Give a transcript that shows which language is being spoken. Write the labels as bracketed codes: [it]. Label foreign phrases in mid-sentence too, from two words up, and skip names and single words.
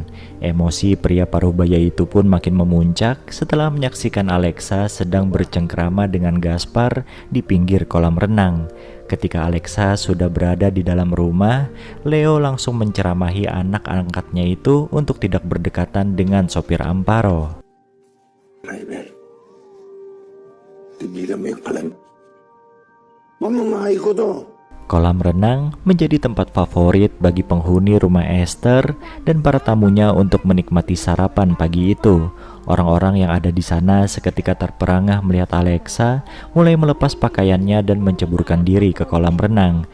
[id] Emosi pria paruhbaya itu pun makin memuncak setelah menyaksikan Alexa sedang bercengkrama dengan Gaspar di pinggir kolam renang. Ketika Alexa sudah berada di dalam rumah, Leo langsung menceramahi anak angkatnya itu untuk tidak berdekatan dengan sopir Amparo. [tl] Driver, tigilan mo yung kalan. Mamamahay ko to. [id] Kolam renang menjadi tempat favorit bagi penghuni rumah Esther dan para tamunya untuk menikmati sarapan pagi itu. Orang-orang yang ada di sana seketika terperangah melihat Alexa mulai melepas pakaiannya dan menceburkan diri ke kolam renang.